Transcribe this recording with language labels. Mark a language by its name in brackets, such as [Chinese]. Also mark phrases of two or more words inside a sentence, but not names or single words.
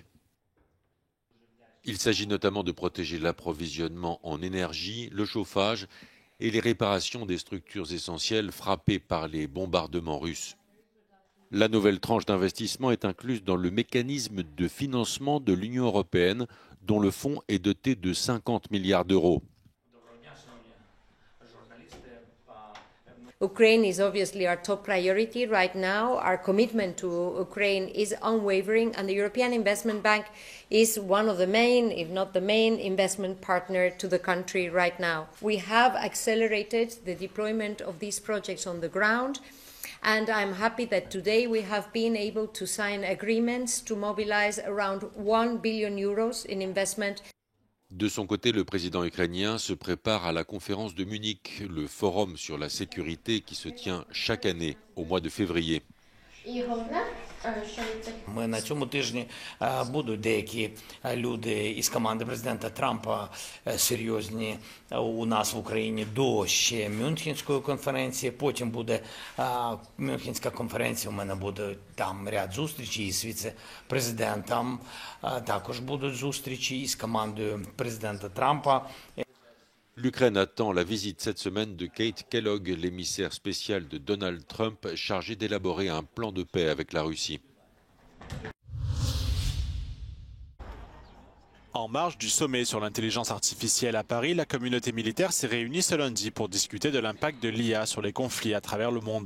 [French] Il s'agit notamment de protéger l'approvisionnement en énergie, le chauffage et les réparations des structures essentielles frappées par les bombardements russes. La nouvelle tranche d'investissement est incluse dans le mécanisme de financement de l'Union européenne, dont le fonds est doté de 50 milliards d'euros. [English] Ukraine is obviously our top priority right now. Our commitment to Ukraine is unwavering, and the European Investment Bank is one of the main, if not the main, investment partner to the country right now. We have accelerated the deployment of these projects on the ground, and I'm happy that today we have been able to sign agreements to mobilize around 1 billion euros in investment. [French] De son côté, le président ukrainien se prépare à la conférence de Munich, le forum sur la sécurité qui se tient chaque année au mois de février. [Ukrainian] На цьому тижні будуть деякі люди із команди президента Трампа серйозні у нас в Україні до ще Мюнхенської конференції. Потім буде Мюнхенська конференція, у мене буде там ряд зустрічей із віце-президентом. Також будуть зустрічі із командою президента Трампа. [French] L'Ukraine attend la visite cette semaine de Kate Kellogg, l'émissaire spécial de Donald Trump, chargé d'élaborer un plan de paix avec la Russie. En marge du sommet sur l'intelligence artificielle à Paris, la communauté militaire s'est réunie ce lundi pour discuter de l'impact de l'IA sur les conflits à travers le monde.